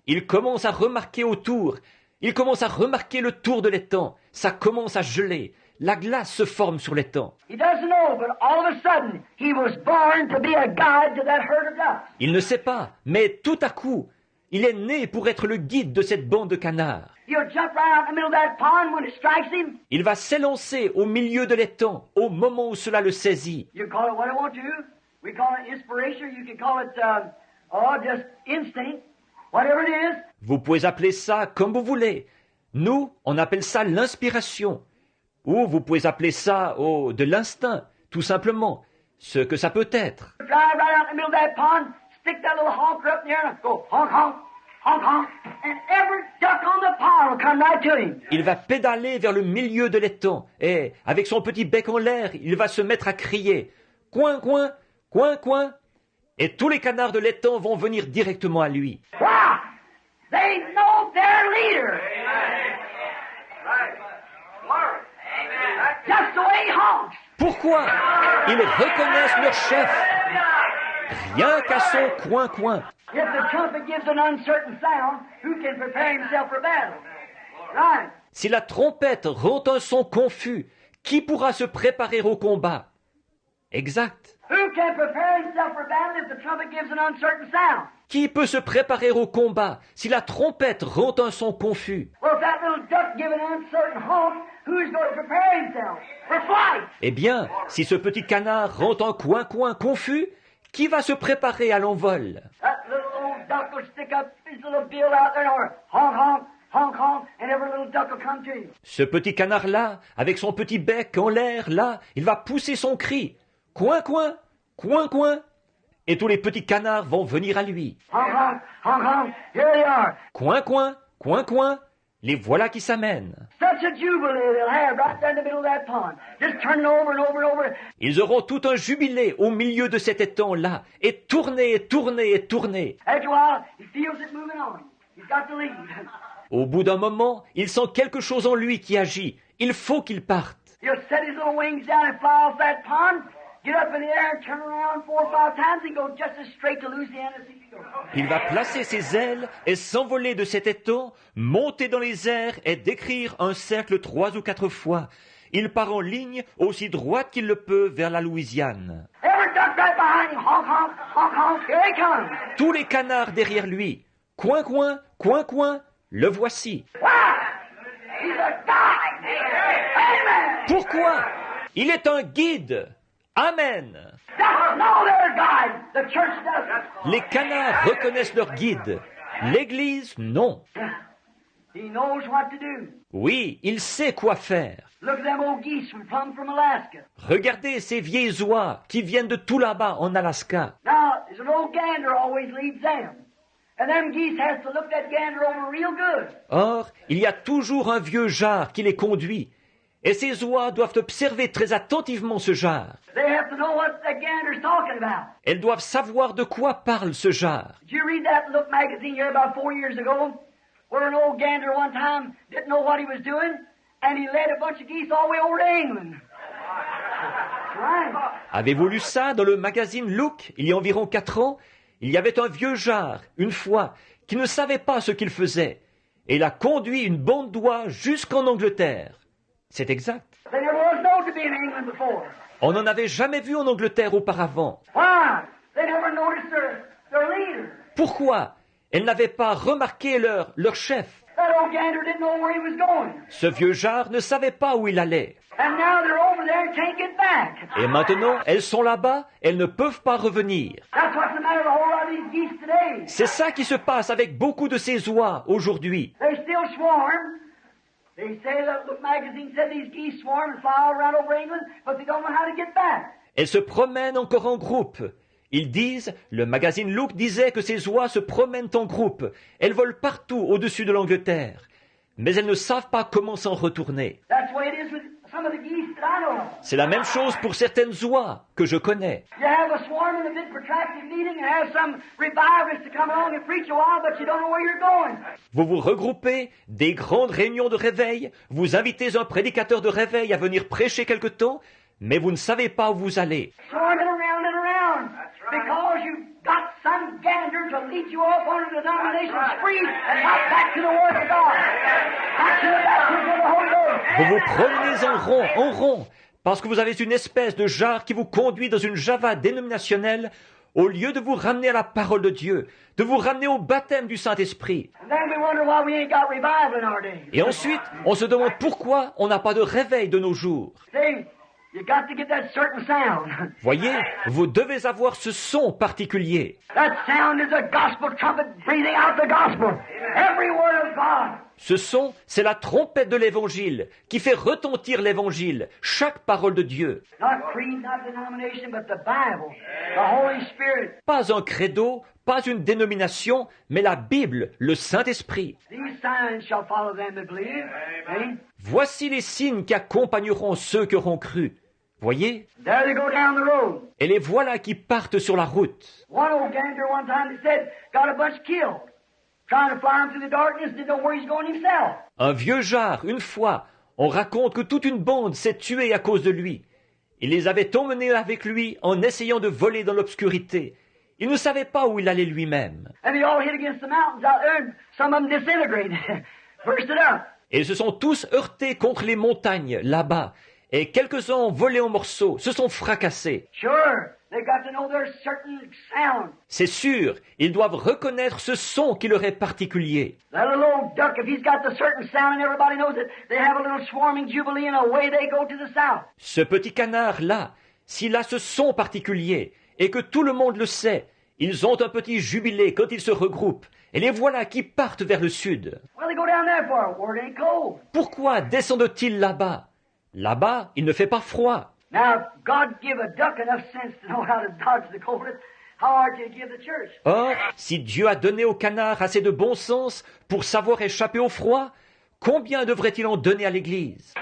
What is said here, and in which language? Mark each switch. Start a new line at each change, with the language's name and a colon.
French: Il commence à remarquer autour. Il commence à remarquer le tour de l'étang. Ça commence à geler. La glace se forme sur l'étang.
English: He doesn't know, but all of a sudden, he was born to be a guide to that herd of ducks.
French: Il ne sait pas, mais tout à coup, il est né pour être le guide de cette bande de canards.
English: He'll jump right out in the middle of that pond when it strikes him.
French: Il va s'élancer au milieu de l'étang au moment où cela le saisit.
English: You can call it what I want to. We call it inspiration. You can call it, just instinct. Whatever it is.
French: Vous pouvez appeler ça comme vous voulez. Nous, on appelle ça l'inspiration. Ou vous pouvez appeler ça de l'instinct, tout simplement. Ce que ça peut être.
English: Drive right out in the middle of that pond, stick that little honker up in the air and go honk, honk, honk, honk, and every duck on the pond will come right to him.
French: Il va pédaler vers le milieu de l'étang et, avec son petit bec en l'air, il va se mettre à crier « Coin, coin, coin, coin !» Et tous les canards de l'étang vont venir directement à lui.
English: Wow! They know their leader. Just the way he honks.
French: Pourquoi? Ils reconnaissent leur chef. Rien qu'à son coin-coin.
English: If the trumpet gives an uncertain sound, who can prepare himself for battle? Right.
French: Si la trompette rend un son confus, qui pourra se préparer au combat? Exact.
English: Who can prepare himself for battle if the trumpet gives an uncertain sound?
French: Qui peut se préparer au combat si la trompette rend un son confus?
English: Well, if that little duck gives an uncertain honk, who's going to prepare himself for flight?
French: Eh bien, si ce petit canard rend un coin-coin confus, qui va se préparer à l'envol?
English: That little old duck will stick up his little bill out there and honk, honk, honk, honk, and every little duck will come to him.
French: Ce petit canard-là, avec son petit bec en l'air, là, il va pousser son cri. Coin-coin, coin-coin. Et tous les petits canards vont venir à lui.
English: Honk, honk, honk, honk, here they are.
French: Coin-coin, coin-coin. Les voilà qui s'amènent.
English: Such a jubilee they'll have right there in the middle of that pond. Just turning over and over and over.
French: Ils auront tout un jubilé au milieu de cet étang-là, et tourner, et tourner, et tourner.
English: After a while, he feels it moving on him. He's got to leave.
French: Au bout d'un moment, il sent quelque chose en lui qui agit. Il faut qu'il parte.
English: He'll set his little wings down and fly off that pond, get up in the air and turn around 4 or 5 times and go just as straight to Louisiana as he can go.
French: Il va placer ses ailes et s'envoler de cet étang, monter dans les airs et décrire un cercle 3 ou 4 fois. Il part en ligne aussi droite qu'il le peut vers la Louisiane.
English: Every duck right behind him, honk, honk, honk, honk, here he comes.
French: Tous les canards derrière lui. Coin, coin, coin, coin, le voici.
English: Wow! He's a guide. Amen.
French: Pourquoi? Il est un guide. Amen.
English: Ducks know their guide. The church doesn't.
French: Les canards reconnaissent leur guide. L'Église, non.
English: He knows what to do.
French: Oui, il sait quoi faire.
English: Look at them old geese from Alaska.
French: Regardez ces vieilles oies qui viennent de tout là-bas en Alaska.
English: Now, there's an old gander always leads them. And them geese has to look that gander over real good.
French: Or, il y a toujours un vieux jar qui les conduit. Et ces oies doivent observer très attentivement ce jar.
English: They have to know what that gander's talking about.
French: Elles doivent savoir de quoi parle ce jar.
English: Did you read that Look magazine here about 4 years ago? Where an old gander one time didn't know what he was doing, and he led a bunch of geese all the way over to England. Right.
French: Avez-vous lu ça dans le magazine Look, il y a environ 4 ans? Il y avait un vieux jarre, une fois, qui ne savait pas ce qu'il faisait. Et il a conduit une bande d'oies jusqu'en Angleterre. C'est exact.
English: They never was known to be in England before.
French: On n'en avait jamais vu en Angleterre auparavant.
English: Why? They never noticed their leader.
French: Pourquoi? Elles n'avaient pas remarqué leur chef.
English: That old gander didn't know where he was going.
French: Ce vieux jarre ne savait pas où il allait.
English: And now they're over there and can't get back.
French: Et maintenant, elles sont là-bas, elles ne peuvent pas revenir.
English: That's what's the matter with a whole lot of these geese today.
French: C'est ça qui se passe avec beaucoup de ces oies aujourd'hui.
English: They still swarm. They say that the magazine said these geese swarm and fly all around over England, but they don't know how to get back.
French: Elles se promènent encore en groupe. Ils disent, le magazine Look disait que ces oies se promènent en groupe. Elles volent partout au-dessus de l'Angleterre. Mais elles ne savent pas comment s'en retourner.
English: That's the way it is with some of the geese that I know of.
French: C'est la même chose pour certaines oies que je connais.
English: You have a swarm in a big protracted meeting and have some revivalist to come along and preach a while, but you don't know where you're going.
French: Vous vous regroupez, des grandes réunions de réveil, vous invitez un prédicateur de réveil à venir prêcher quelque temps, mais vous ne savez pas où vous allez.
English: Swarming around and around. Because you've got some gander to lead you off on a denomination spree and not back to the Word of God. Back to the baptism of the Holy Ghost.
French: Vous vous promenez en rond, parce que vous avez une espèce de jarre qui vous conduit dans une java dénominationnelle, au lieu de vous ramener à la parole de Dieu, de vous ramener au baptême du Saint-Esprit.
English: And then we wonder why we ain't got revival in our day.
French: Et ensuite, on se demande pourquoi on n'a pas de réveil de nos jours.
English: See, you got to get that certain sound.
French: Voyez, vous devez avoir ce son particulier.
English: That sound is a gospel trumpet breathing out the gospel. Every word of God.
French: Ce son, c'est la trompette de l'Évangile qui fait retentir l'Évangile, chaque parole de Dieu.
English: Not creed, not denomination, but the Bible, the Holy Spirit.
French: Pas un credo, pas une dénomination, mais la Bible, le Saint-Esprit.
English: These signs shall follow them that believe. See?
French: Voici les signes qui accompagneront ceux qui auront cru. Voyez?
English: There they go down the road.
French: Et les voilà qui partent sur la route.
English: One old gander one time they said got a bunch killed. Trying to fly him through the darkness, didn't know where he's going himself.
French: Un vieux jarre, une fois, on raconte que toute une bande s'est tuée à cause de lui. Il les avait emmenés avec lui en essayant de voler dans l'obscurité. Il ne savait pas où il allait lui-même.
English: And they all hit against the mountains out there, and some of them disintegrated, bursted up.
French: Et ils se sont tous heurtés contre les montagnes, là-bas. Et quelques-uns ont volé en morceaux, se sont fracassés.
English: Sure, they got to know their certain sound.
French: C'est sûr, ils doivent reconnaître ce son qui leur est particulier.
English: That little old duck, if he's got the certain sound and everybody knows it, they have a little swarming jubilee and away they go to the south.
French: Ce petit canard-là, s'il a ce son particulier, et que tout le monde le sait, ils ont un petit jubilé quand ils se regroupent, et les voilà qui partent vers le sud.
English: Well, they go down there for where it ain't cold.
French: Pourquoi descendent-ils là-bas? Là-bas, il ne fait pas froid.
English: Now, if God give a duck enough sense to know how to dodge the coldness, how hard to give the church?
French: Or, si Dieu a donné au canard assez de bon sens pour savoir échapper au froid, combien devrait-il en donner à l'Église?